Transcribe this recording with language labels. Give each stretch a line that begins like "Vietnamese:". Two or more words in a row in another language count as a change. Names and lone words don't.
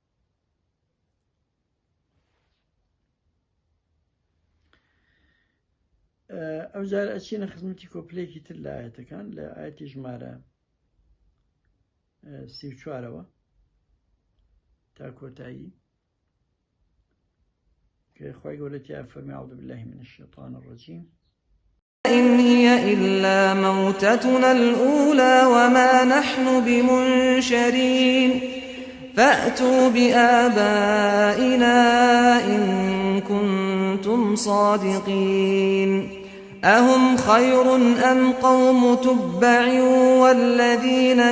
Central Kurdish: ئەوجار ئەچینە خزمەتی کۆپلەیەکی تر لە ئاەتەکان لە ئاەتی ژمارە 34ەوە تا کۆتایی کە خوای گەورە تیا فەرمی
Arabic: أعوذ بالله من الشيطان الرجيم إن هي إلا موتتنا الأولى وما نحن بمنشرين فأتوا بآبائنا إن كنتم صادقين أهم خير أم قوم تبع والذين